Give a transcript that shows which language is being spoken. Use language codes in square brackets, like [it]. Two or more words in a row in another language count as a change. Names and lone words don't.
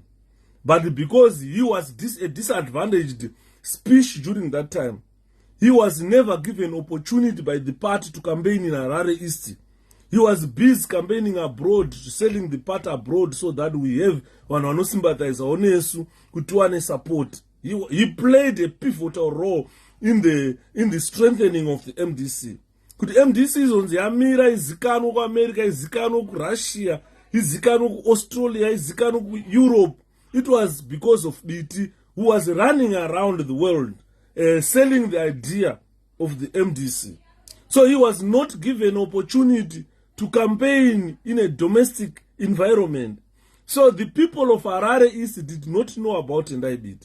[en] But because he was a disadvantaged speech during that time, he was never given opportunity by the party to campaign in Harare East. He was busy campaigning abroad, selling the party abroad so that we have one sympathizer [sn] onesu kutuane support. [en] He played a pivotal role in the strengthening of the MDC. [sn] Kuti MDC izonzi yamira izikanwa ku America, izikanwa ku Russia, izikanwa ku Australia, izikanwa ku Europe. [en] It was because of Biti, who was running around the world selling the idea of the MDC. So he was not given opportunity to campaign in a domestic environment. So the people of Harare East did not know about Tendai Biti.